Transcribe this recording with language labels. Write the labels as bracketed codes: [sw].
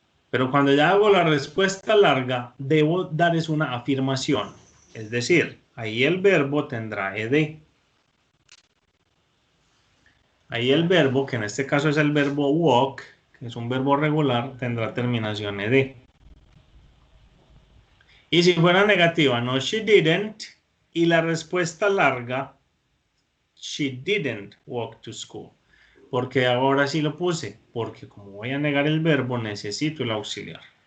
[es] Pero cuando ya hago la respuesta larga, debo dar es una afirmación. Es decir, ahí el verbo tendrá ed. Ahí el verbo, que en este caso es el verbo walk, que es un verbo regular, tendrá terminación ed. Y si fuera negativa, no, [en] she didn't. [es] Y la respuesta larga, [en] she didn't walk to school. [es] Porque ahora sí lo puse, porque como voy a negar el verbo, necesito el auxiliar.